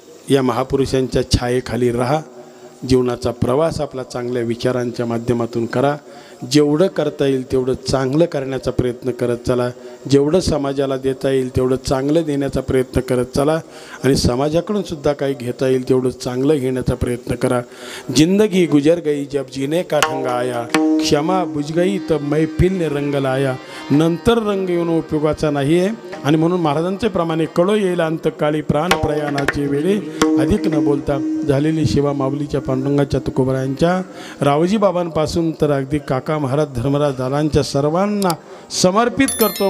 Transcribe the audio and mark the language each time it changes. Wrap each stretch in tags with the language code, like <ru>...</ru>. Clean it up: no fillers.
<mr>या महापुरुषांच्या छायेखाली राहा. जीवनाचा प्रवास आपला चांगल्या विचारांच्या माध्यमातून करा. जेवढं करता येईल तेवढं चांगलं करण्याचा प्रयत्न करत चला. जेवढं समाजाला देता येईल तेवढं चांगलं देण्याचा प्रयत्न करत चला आणि समाजाकडून सुद्धा काही घेता येईल तेवढं चांगलं घेण्याचा प्रयत्न करा.</mr> <hi>जिंदगी गुजर गई जब जीने का ढंग आया, क्षमा बुझ गई तब मैफिलने रंग लाया.</hi> <mr>नंतर रंग येऊन उपयोगाचा नाही आहे. आणि म्हणून महाराजांचे प्रमाणे कळो येईल अंतकाळी प्राण प्रयाणाची वेळी अधिक न बोलता झालेली सेवा माऊलीच्या पांडुरंगाच्या तुकोबरायांच्या, रावजी बाबांपासून तर अगदी काका महाराज धर्मराज दादांच्या सर्वांना समर्पित करतो.</mr>